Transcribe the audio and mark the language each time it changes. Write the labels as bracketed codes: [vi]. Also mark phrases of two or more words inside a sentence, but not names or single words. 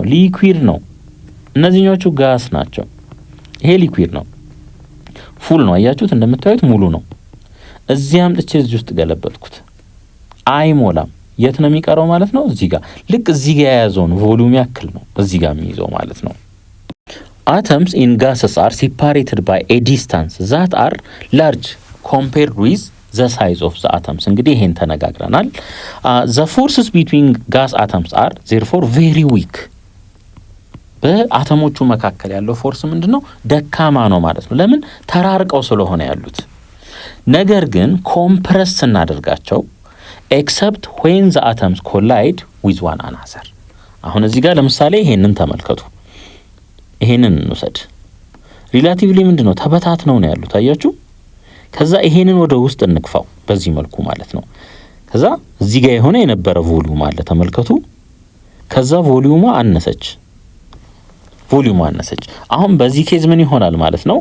[am] ሊኩዊድ ነው። እነዚህኞቹ ጋስ ናቸው። ይሄ ሊኩዊድ ነው፣ ፉል ነው። አያችሁት? እንደምታዩት ሙሉ ነው። እዚህ አምጥቼ እዚህ ውስጥ ገለበጥኩት፣ አይሞላም። የት ነው የሚቀረው ማለት ነው? እዚህ ጋር። ልክ እዚህ ጋር የያዘውን ቮሊዩም ያክል ነው እዚህ ጋር የሚይዘው ማለት ነው። [en] atoms in gases are separated by a distance that are large compared with the size of the atoms። [am] እንግዲህ ይሄን ተነጋግረናል። [en] the forces between gas atoms are therefore very weak። [am] በአተሞቹ መካከል ያለው ፎርስ ምንድነው? ደካማ ነው ማለት ነው። ለምን? ተራርቀው ስለሆነ ያሉት። ነገር ግን ኮምፕረስ ስናደርጋቸው [en] except when the atoms collide with one another። [am] አሁን እዚህ ጋር ለምሳሌ ይሄንን ተመልከቱ። ይሄንን እንውሰድ። ሪላቲቭሊ ምንድነው? ተበታትነው ነው ያሉት። አያችሁ? ከዛ ይሄንን ወደ ውስጥ እንክፋው በዚህ መልኩ ማለት ነው። ከዛ እዚህ ጋር የሆነ የነበረ ቮሊዩም አለ ተመልከቱ። ከዛ ቮሊዩሙ አነሰች። አሁን በዚህ ኬዝ ምን ይሆናል ማለት ነው?